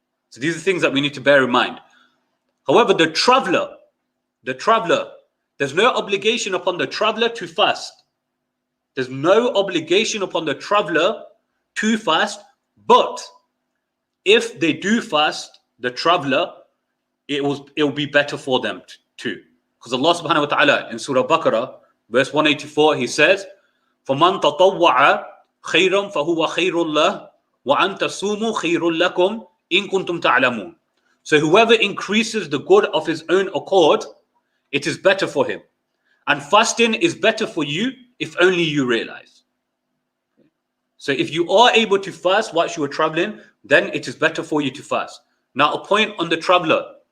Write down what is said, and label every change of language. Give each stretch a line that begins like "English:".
English: So these are things that we need to bear in mind. However, the traveler, there's no obligation upon the traveler to fast. There's no obligation upon the traveler to fast, but if they do fast, the traveler, it will be better for them too. Because Allah subhanahu wa ta'ala in Surah Baqarah, verse 184, he says,
Arabic: فَمَنْ تَطَوَّعَ خَيْرًا فَهُوَ خَيْرٌ لَهُ وَأَنْ تَصُومُوا خَيْرٌ لَكُمْ إِن كُنْتُمْ تَعْلَمُونَ.
English: So whoever increases the good of his own accord, it is better for him. And fasting is better for you if only you realize. So if you are able to fast whilst you are traveling, then it is better for you to fast. Now, a point on the traveler.